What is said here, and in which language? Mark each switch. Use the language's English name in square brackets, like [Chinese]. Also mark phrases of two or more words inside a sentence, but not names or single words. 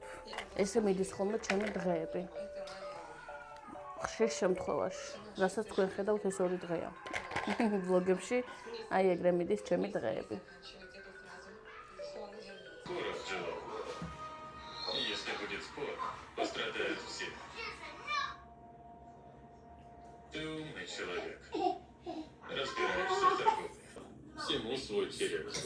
[Georgian] ესე მიდის ხოლმე ჩემი დღეები. ხშირ შემთხვევაში, რასაც თქვენ ხედავთ, ეს 2 დღეა. ვლოგებში აი ეგრე მიდის ჩემი დღეები. [Russian] Если будет спор, пострадают все. Ты умный человек. Разбираешься в торговле. Всему свой черед.